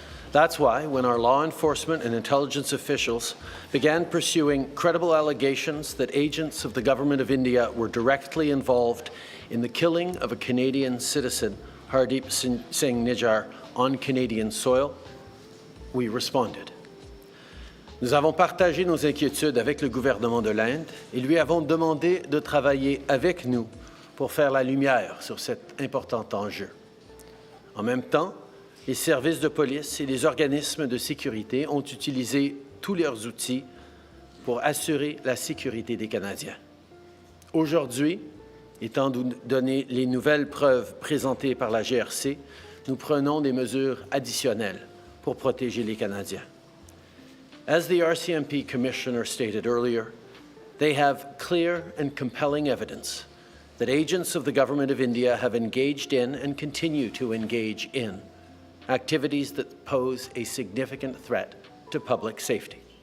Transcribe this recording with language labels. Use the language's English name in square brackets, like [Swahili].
[English] That's why, when our law enforcement and intelligence officials began pursuing credible allegations that agents of the Government of India were directly involved in the killing of a Canadian citizen, Hardeep Singh Nijjar, on Canadian soil, we responded. [French] Nous avons partagé nos inquiétudes avec le gouvernement de l'Inde et lui avons demandé de travailler avec nous pour faire la lumière sur cet important enjeu. En même temps, les services de police et les organismes de sécurité ont utilisé tous leurs outils pour assurer la sécurité des Canadiens. Aujourd'hui, étant donné les nouvelles preuves présentées par la GRC, nous prenons des mesures additionnelles pour protéger les Canadiens. [English] As the RCMP Commissioner stated earlier, they have clear and compelling evidence that agents of the Government of India have engaged in and continue to engage in activities that pose a significant threat to public safety.